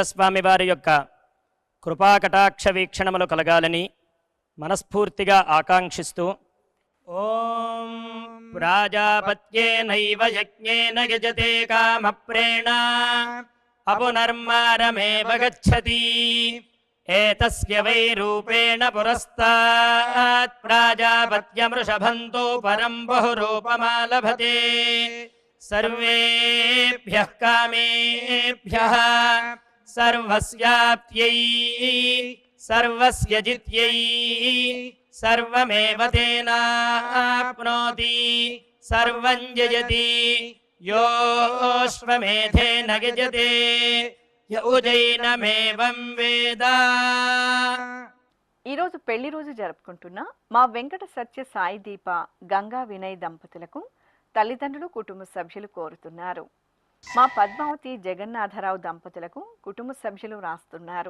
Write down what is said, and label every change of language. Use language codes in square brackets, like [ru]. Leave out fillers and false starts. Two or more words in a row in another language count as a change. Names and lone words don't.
[te] స్వామి వారి యొక్క కృపాకటాక్ష వీక్షణములు కలగాలని మనస్ఫూర్తిగా ఆకాంక్షిస్తూ [sa] ఓం ప్రాజాపత్యేనైవ యజ్ఞేన యజతే కామప్రేణ అపునర్మారమేవ గచ్చతి एतस्य वै रूपेण पुरस्तात् प्राजापत्यमृषभन्तो परं बहुरूपमालभते सर्वेभ्यः कामेभ्यः सर्वस्याप्त्यै सर्वस्य जित्यै सर्वमेव तेनाप्नोति सर्वं जयति योऽश्वमेधेन यजते य उजैनमेवं వేద. [te] ఈరోజు పెళ్లి రోజు జరుపుకుంటున్న మా వెంకట సత్య సాయి దీప గంగా వినయ్ దంపతులకు తల్లిదండ్రులు కుటుంబ సభ్యులు కోరుతున్నారు. మా పద్మావతి జగన్నాథరావు దంపతులకు కుటుంబ సభ్యులు రాస్తున్నారు.